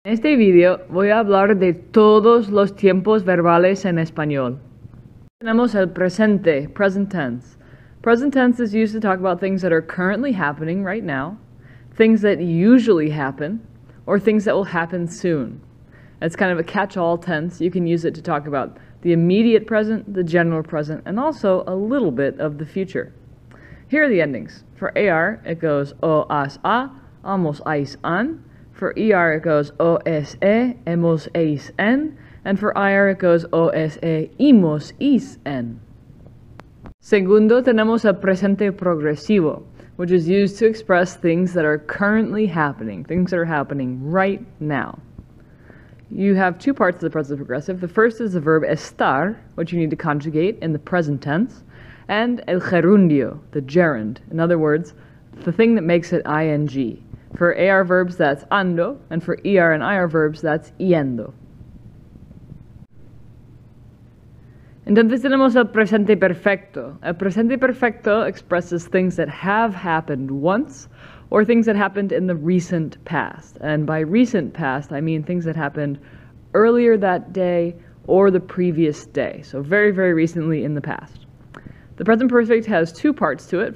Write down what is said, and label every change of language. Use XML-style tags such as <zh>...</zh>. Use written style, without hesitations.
<es>En este video voy a hablar de todos los tiempos verbales en español. Tenemos el presente, present tense.</es> <en>Present tense is used to talk about things that are currently happening right now, things that usually happen, or things that will happen soon. It's kind of a catch-all tense. You can use it to talk about the immediate present, the general present, and also a little bit of the future. Here are the endings. For AR, it goes o, as, a, amos, ais, an. For ER, it goes OSE, hemos, eis, en. And for IR, it goes OSE, imos, is, en.</en> <es>Segundo, tenemos el presente progresivo,</es> <en>which is used to express things that are currently happening, things that are happening right now. You have two parts of the present progressive. The first is the verb estar, which you need to conjugate in the present tense, and el gerundio, the gerund. In other words, the thing that makes it ing. For AR verbs, that's ando, and for ER and IR verbs, that's yendo.</en> <es>Entonces tenemos el presente perfecto.</es> <en>El presente perfecto expresses things that have happened once, or things that happened in the recent past. And by recent past, I mean things that happened earlier that day or the previous day. So very, very recently in the past. The present perfect has two parts to it.</en>